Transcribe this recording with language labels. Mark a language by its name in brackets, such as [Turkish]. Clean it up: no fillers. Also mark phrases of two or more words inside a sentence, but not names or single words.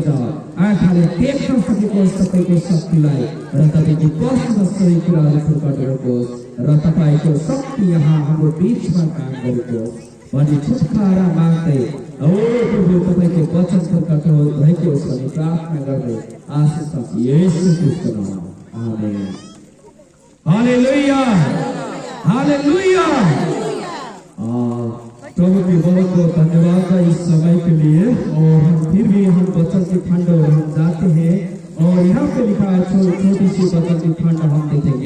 [Nepali] आँखाले देख्न सकेको सबैको शक्तिलाई र तपाईँको बस्न सबै कुराहरू प्रकट गरोस् र तपाईँको शक्ति यहाँ हाम्रो बीचमा काम गरोस् भनी छुटकारा माग्दै ओ प्रभु तपाईँको वचन प्रकट भएको होस् भनी प्रार्थना गर्दै आशिष येशू ख्रीष्टको नाममा आमेन। हालेलुया, हालेलुया। [Hindi] प्रभु के बहुत बहुत धन्यवाद है इस समय के लिए। और फिर भी हम वचन की खंड हम जाते हैं और यहाँ पे लिखा है छोटी सी वचन की खंड हम देखेंगे।